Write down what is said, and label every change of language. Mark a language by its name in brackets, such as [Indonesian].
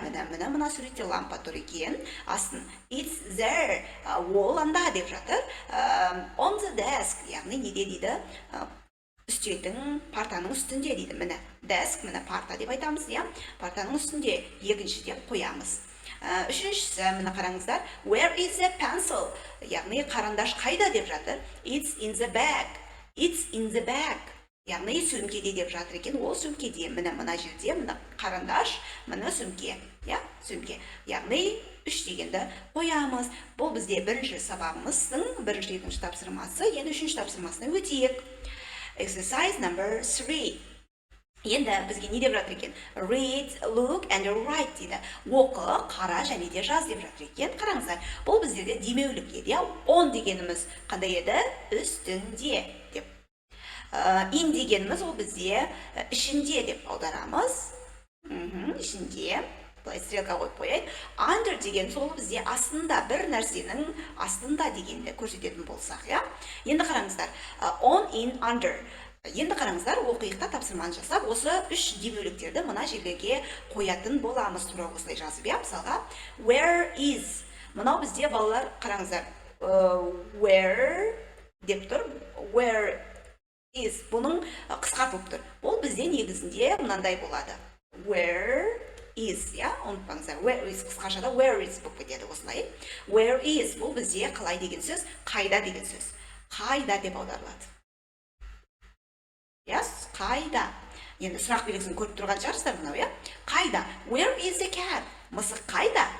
[Kazakh] Мына суретте лампа тұр екен. Астын. [English] It's there. [Kazakh] Ол анда деп жатыр. [English] On the desk. [Kazakh] Яғни неде дейді? Үстелдің, партаның үстінде дейді. Міне, desk, міне парта деп айтамыз, партаның үстінде, екінші деп қоямыз. Үшіншісі, міне қараңыздар, [English] where is the pencil? [Kazakh] Яғни қарандаш қайда деп жатыр? [English] It's in the bag. It's in the bag. [Kazakh] Яғни сөмкеде деп жатыр екен, ол сөмкеде. Мына жерде, міне қарандаш, міне сөмке. Сөмке. Яғни үш дегенді қоямыз. Бұл бізде бірінші сабағымыздың бірінші екінші тапсырмасы, енді үшінші тапсырмасына өтейік. [English] Exercise number 3. [Kazakh] Енді бізге не деп жатыр екен? [English] Read, look and write [Kazakh] дейді. Оқы, қара және де жаз деп жатыр екен. Қараңыздар, бұл біздерде демеулік еді. On дегеніміз қандай еді? Үстінде деп. In дегеніміз ол бізде ішінде деп аударамыз. Ішінде. Бұлай стрелка қойып қояйық. Under деген сол бізде астында, бір нәрсенің астында дегенді көрсететін болсақ, Енді қараңыздар. [English] On, in, under. [Kazakh] Енді қараңыздар, оқиықта тапсырманы жасап, осы үш демеуліктерді мына жерлерге қоятын боламыз. Тура осылай жазып, мысалға. [English] Where is? [Kazakh] Мынау бізде балалар, қараңыздар. Where деп тұр. [English] Where is? [Kazakh] Бұның қысқартылып тұр. Ол бізде негізінде мынандай болады. [English] Where is, [Kazakh] ұмытпаңыздар. [English] Where is [Kazakh] қысқашада where is болып кетеді осылай. Where is бұл бізде қалай деген сөз, қайда деген сөз. Қайда деп аударылады. Қайда. Енді сұрақ белгісін көріп тұрған шығарсыздар мынау, Қайда. [English] Where is the cat? [Kazakh] Мысық қайда?